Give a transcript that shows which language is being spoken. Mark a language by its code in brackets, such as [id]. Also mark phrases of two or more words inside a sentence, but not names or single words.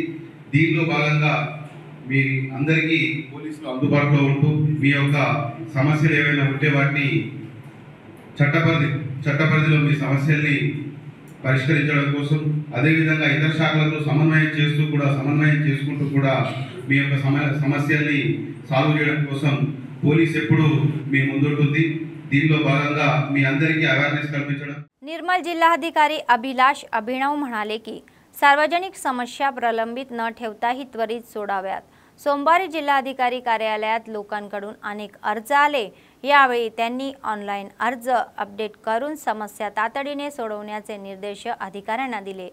[te] దీనిలో భాగంగా మీ అందరికీ పోలీసులు అందుబాటులో ఉంటూ మీ యొక్క సమస్యలు ఏవైనా ఉంటే వాటిని చట్టపరిధిలో మీ సమస్యల్ని పరిష్కరించడం కోసం, అదేవిధంగా ఇతర శాఖలతో సమన్వయం చేసుకుంటూ కూడా మీ యొక్క సమస్యల్ని సాల్వ్ చేయడం కోసం పోలీస్ ఎప్పుడు మీ ముందుంటుంది. దీనిలో భాగంగా మీ అందరికీ अवेयरनेस कल्पिंचడం. [mr] निर्मल जिल्हाधिकारी अभिलाष अभिनव म्हणाले की सार्वजनिक समस्या प्रलंबित न ठेवताही त्वरित सोडाव्यात. सोमवारी जिल्हाधिकारी कार्यालयात लोकांकडून अनेक अर्ज आले. यावेळी त्यांनी ऑनलाईन अर्ज अपडेट करून समस्या तातडीने सोडवण्याचे निर्देश अधिकाऱ्यांना दिले.